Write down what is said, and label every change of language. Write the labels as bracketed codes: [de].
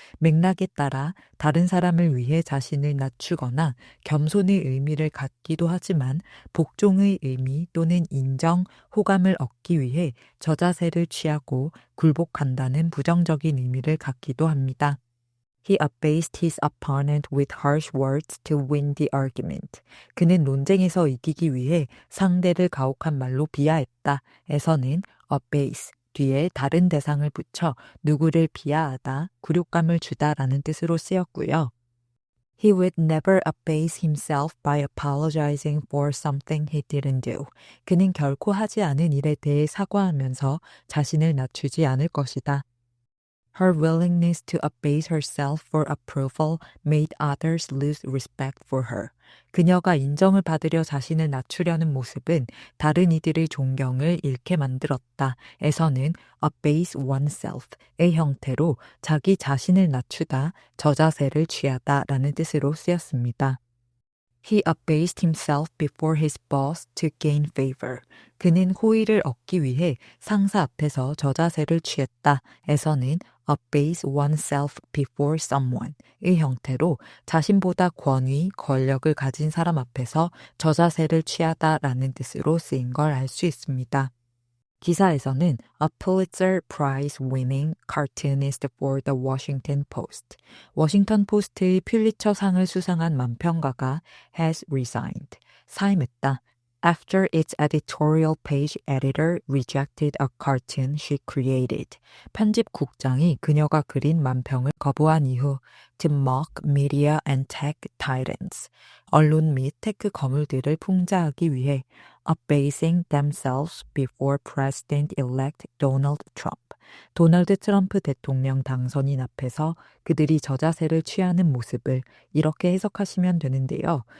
[ko] 맥락에 따라 다른 사람을 위해 자신을 낮추거나 겸손의 의미를 갖기도 하지만 복종의 의미 또는 인정, 호감을 얻기 위해 저자세를 취하고 굴복한다는 부정적인 의미를 갖기도 합니다. [en] He abased his opponent with harsh words to win the argument. [ko] 그는 논쟁에서 이기기 위해 상대를 가혹한 말로 비하했다. 에서는 abase 뒤에 다른 대상을 붙여 누구를 비하하다, 굴욕감을 주다라는 뜻으로 쓰였고요. [en] He would never abase himself by apologizing for something he didn't do. [ko] 그는 결코 하지 않은 일에 대해 사과하면서 자신을 낮추지 않을 것이다. [en] Her willingness to abase herself for approval made others lose respect for her. [ko] 그녀가 인정을 받으려 자신을 낮추려는 모습은 다른 이들의 존경을 잃게 만들었다. 에서는 abase oneself의 형태로 자기 자신을 낮추다, 저자세를 취하다 라는 뜻으로 쓰였습니다. [en] He abased himself before his boss to gain favor. [ko] 그는 호의를 얻기 위해 상사 앞에서 저자세를 취했다. 에서는 abase oneself before someone의 형태로 자신보다 권위, 권력을 가진 사람 앞에서 저자세를 취하다라는 뜻으로 쓰인 걸 알 수 있습니다. 기사에서는 [en] a Pulitzer Prize winning cartoonist for the Washington Post. [ko] 워싱턴 포스트의 퓰리처상을 수상한 만평가가 [en] has resigned. [ko] 사임했다. [en] After its editorial page editor rejected a cartoon she created. [ko] 편집국장이 그녀가 그린 만평을 거부한 이후 [en] to mock media and tech titans. [ko] 언론 및 테크 거물들을 풍자하기 위해 [en] abasing themselves before President-elect Donald Trump. [ko] 도널드 트럼프 대통령 당선인 앞에서 그들이 저자세를 취하는 모습을 이렇게 해석하시면 되는데요.